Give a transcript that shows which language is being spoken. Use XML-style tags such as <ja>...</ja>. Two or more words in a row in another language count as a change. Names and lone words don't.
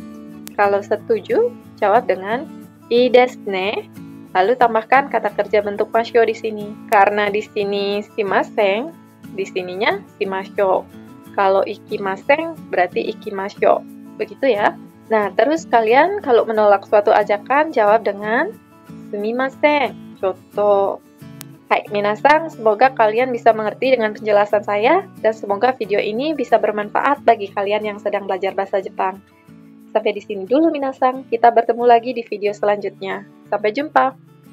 <id>Kalau setuju, jawab dengan</id> <ja>いいですね.</ja> <id>Lalu tambahkan kata kerja bentuk masyo di sini. Karena di sini shimasen, di sininya shimasho. Kalau ikimasen berarti ikimasho. Begitu ya. Nah, terus kalian kalau menolak suatu ajakan jawab dengan</id> <ja>すみません、ちょっと. はい、皆さん,</ja> <id>semoga kalian bisa mengerti dengan penjelasan saya dan semoga video ini bisa bermanfaat bagi kalian yang sedang belajar bahasa Jepang. Sampai di sini dulu minasan, kita bertemu lagi di video selanjutnya. Sampai jumpa.</id>